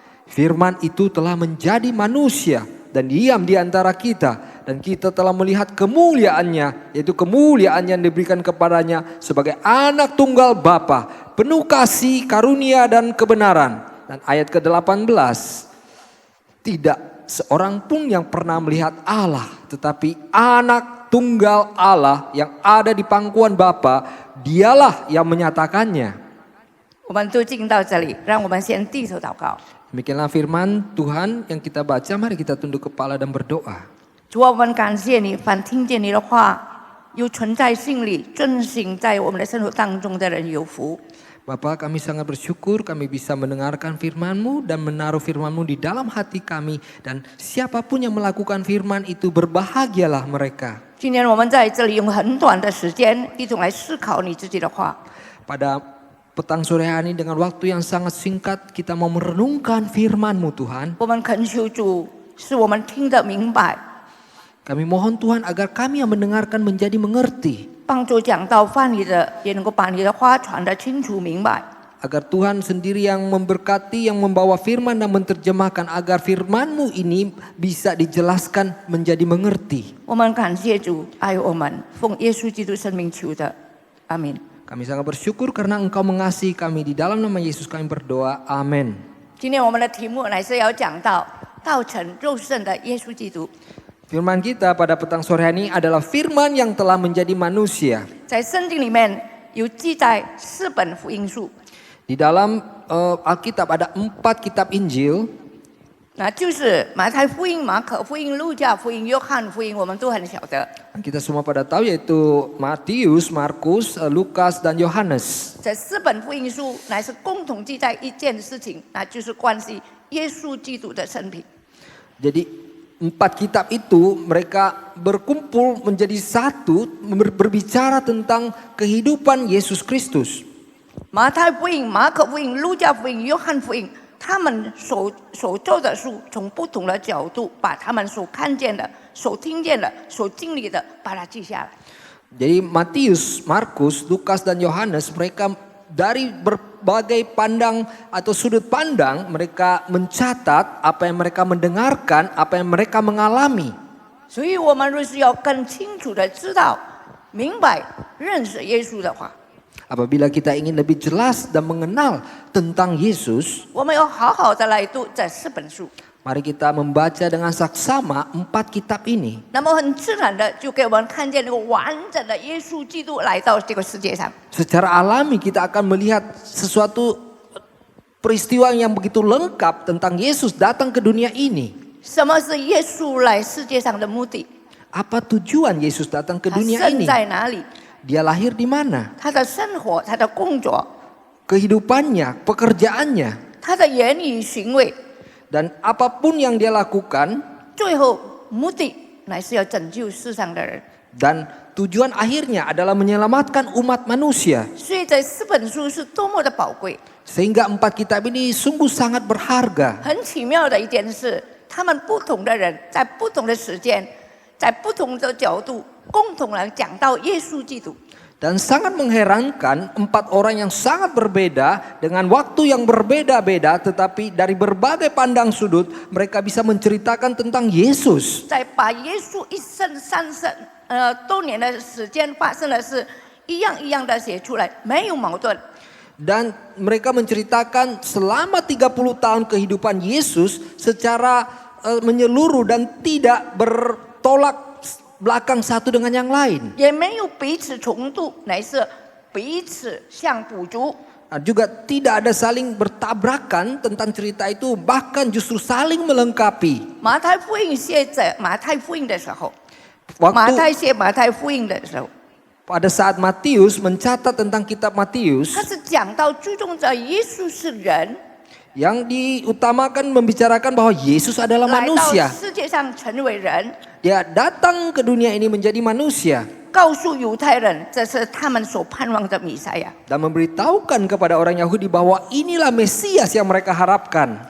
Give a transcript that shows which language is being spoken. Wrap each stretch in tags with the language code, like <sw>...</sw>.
<id>Firman itu telah menjadi manusia dan diam di antara kita, dan kita telah melihat kemuliaannya, yaitu kemuliaan yang diberikan kepadanya sebagai anak tunggal Bapa, penuh kasih, karunia dan kebenaran. Dan ayat ke-18, tidak seorang pun yang pernah melihat Allah, tetapi anak tunggal Allah yang ada di pangkuan Bapa, dialah yang menyatakannya.</id> <zh>我们都进到这里，让我们先低头祷告。</zh> <id>Demikianlah firman Tuhan yang kita baca, mari kita tunduk kepala dan berdoa.</id> <zh>主啊，我们感谢你，凡听见你的话，又存在心里，遵行在我们的生活当中的人有福。</zh> <id>Bapa, kami sangat bersyukur kami bisa mendengarkan firman-Mu dan menaruh firman-Mu di dalam hati kami. Dan siapapun yang melakukan firman itu berbahagialah mereka.</id> <zh>今天我们在这里用很短的时间，一同来思考你自己的话。</zh> <id>Pada petang sore hari ini dengan waktu yang sangat singkat kita mau merenungkan firman-Mu Tuhan.</id> <zh>我们恳求主，使我们听得明白，</zh> <id>Kami mohon Tuhan agar kami yang mendengarkan menjadi mengerti.</id> <zh>帮助讲道翻译的也能够把你的话传得清楚明白。</zh> <id>Agar Tuhan sendiri yang memberkati, yang membawa firman dan menerjemahkan. Agar firman-Mu ini bisa dijelaskan menjadi mengerti.</id> <zh>我们感谢主爱我们，奉耶稣基督生命求的，阿门。</zh> <id>Kami sangat bersyukur karena Engkau mengasihi kami. Di dalam nama Yesus kami berdoa. Amin.</id> <zh>今天我们的题目乃是要讲到道成肉身的耶稣基督。</zh> <id>Firman kita pada petang sore hari ini adalah firman yang telah menjadi manusia.</id> <zh>在圣经里面有记载4本福音书，</zh> <id>Di dalam Alkitab ada 4 kitab Injil.</id> <zh>那就是马太福音、马可福音、路加福音、约翰福音，我们都很晓得。</zh> <id>Kita semua pada tahu yaitu Matius, Markus, Lukas, dan Yohanes.</id> <zh>这4本福音书乃是共同记载一件事情，那就是关系耶稣基督的生平。</zh> <id>Jadi 4 kitab itu mereka berkumpul menjadi satu berbicara tentang kehidupan Yesus Kristus.</id> <zh>马太福音、马可福音、路加福音、约翰福音，他们所做的书，从不同的角度，把他们所看见的、所听见的、所经历的，把它记下来。</zh> <id>Jadi Matius, Markus, Lukas, dan Yohanes mereka dari berbagai pandang atau sudut pandang mereka mencatat apa yang mereka mendengarkan, apa yang mereka mengalami.</id> <zh>所以，我们若是要更清楚的知道、明白、认识耶稣的话，</zh> <id>Apabila kita ingin lebih jelas dan mengenal tentang Yesus,</id> <zh>我们要好好的来读这4本书。</zh> <id>mari kita membaca dengan saksama 4 kitab ini.</id> <zh>那么很自然的就给我们看见那个完整的耶稣基督来到这个世界上。</zh> <id>Secara alami kita akan melihat sesuatu peristiwa yang begitu lengkap tentang Yesus datang ke dunia ini.</id> <zh>什么是耶稣来世界上的目的？</zh> <id>Apa tujuan Yesus datang ke</id> <zh>他</zh> <id>dunia</id> <zh>生</zh> <id>ini?</id> <zh>在哪里？</zh> <id>Dia lahir di mana?</id> <zh>他的生活、他的工作、</zh> <id>Kehidupannya, pekerjaannya,</id> <zh>他的言语行为，</zh> <id>dan apapun yang dia lakukan,</id> <zh>最后目的乃是要拯救世上的人。</zh> <id>dan tujuan akhirnya adalah menyelamatkan umat manusia.</id> <zh>所以这4本书是多么的宝贵。</zh> <id>Sehingga 4 kitab ini sungguh sangat berharga.</id> <zh>很奇妙的一件事，他们不同的人在不同的时间，在不同的角度，共同来讲到耶稣基督。</zh> <id>Dan sangat mengherankan 4 orang yang sangat berbeda dengan waktu yang berbeda-beda, tetapi dari berbagai pandang sudut mereka bisa menceritakan tentang Yesus.</id> <zh>在把耶稣一生多年的时间发生的事，一样一样的写出来，没有矛盾。</zh> <id>Dan mereka menceritakan selama 30 tahun kehidupan Yesus secara menyeluruh dan tidak bertolak belakang satu dengan yang lain.</id> <zh>也没有彼此重复，乃是彼此相补足。</zh> <id>Juga tidak ada saling bertabrakan tentang cerita itu, bahkan justru saling melengkapi.</id> <zh>马太福音写着马太福音的时候，</zh> <id>Waktu</id> <zh>马太写马太福音的时候，</zh> <id>pada saat Matius mencatat tentang kitab Matius,</id> <zh>他是讲到注重着耶稣是人，</zh> <id>yang diutamakan membicarakan bahwa Yesus adalah</id> <zh>来到</zh> <id>manusia.</id> <zh>世界上成为人，</zh> <id>Dia datang ke dunia ini menjadi manusia 告诉犹太人这是他们所盼望的弥赛亚。 dan memberitahukan kepada orang Yahudi bahwa inilah Mesias yang mereka harapkan.</id>